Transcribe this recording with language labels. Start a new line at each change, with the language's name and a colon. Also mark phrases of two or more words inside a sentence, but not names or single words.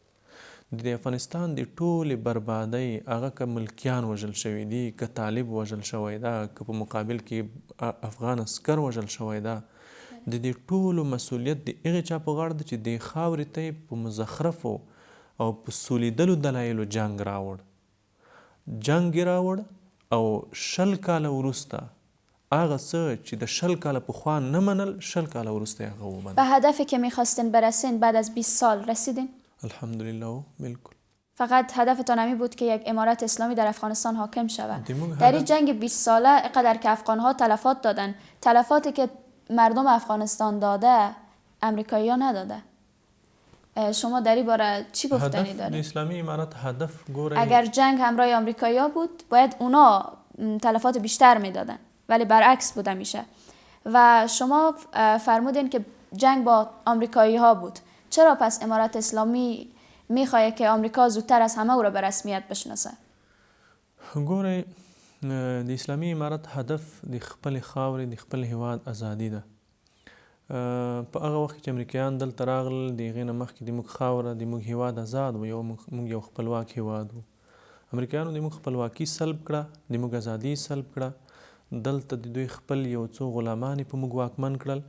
Pashto: د افغانستان د ټولې بربادۍ هغه که ملکیان وژل شوي دي، که طالب وژل شوی ده، که په مقابل کې افغان عسکر وژل شوی ده، د دې ټولو مسؤلیت د هغې چا په غاړه ده چې دې خاورې ته یې په مزخرفو او په سولیدلو دلایلو جنگ راوړ. جنگ یې راوړ او 20 کاله وروسته هغه څه چې د 20 کاله پخوا نه منل، 20 کاله وروسته یې هغه ومنل.
Persian: به هدفی که میخواستین برسین بعد از 20 سال رسیدین؟ الحمدلله بالکل. فقط هدفتان همی بود که یک امارت اسلامی در افغانستان حاکم شود. در این جنگ 20 ساله اینقدر که افغانها تلفات دادن، تلفاتی که مردم افغانستان داده امریکایی ها نداده. شما در این باره چی گفتنی دارید؟
Pashto: هدف اسلامی امارت هدف گوره،
Persian: اگر جنگ همراه آمریکایی ها بود باید اونا تلفات بیشتر میدادن، ولی برعکس بوده میشه. و شما فرمودین که جنگ با آمریکایی ها بود. چرا پس امارت اسلامی میخواد که آمریکا زودتر از همه او را به رسمیت بشناسه؟
Pashto: ګورئ د اسلامي امارت هدف د خپل خاورې د خپل هیواد ازادي ده. په هغه وخت چې امریکایان دلته راغلل د هغې نه مخکې د موږ خاوره د موږ هیواد آزاد و، موږ یو خپلواک هیواد و. امریکایانو د موږ خپلواکي سلب کړه، د موږ ازادي سلب کړه، دلته د دوی خپل یو څو غلامان په موږ واکمن کړل.